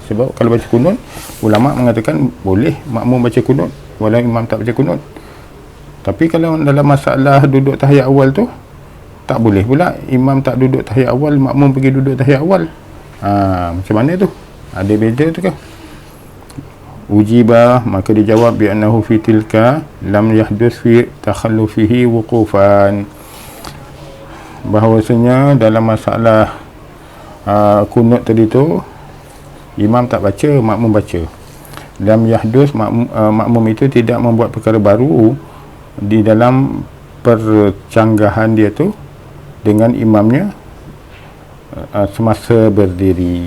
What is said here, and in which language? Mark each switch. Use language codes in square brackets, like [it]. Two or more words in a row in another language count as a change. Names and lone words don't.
[ms] Sebab kalau baca kunut, ulama mengatakan boleh makmum baca kunut walau imam tak baca kunut. Tapi kalau dalam masalah duduk tahiyat awal tu, tak boleh pula imam tak duduk tahiyat awal, makmum pergi duduk tahiyat awal. Macam mana tu? Ada beza tu ke? [ar] Ujibah, [ms] maka dijawab [ar] bi annahu fi tilka lam yahdus fi takhallufihi wuqufan. [ms] Bahawasanya dalam masalah kunut tadi tu, imam tak baca, makmum baca. [ar] Lam yahdus, [ms] makmum itu tidak membuat perkara baru di dalam percanggahan dia tu dengan imamnya semasa berdiri.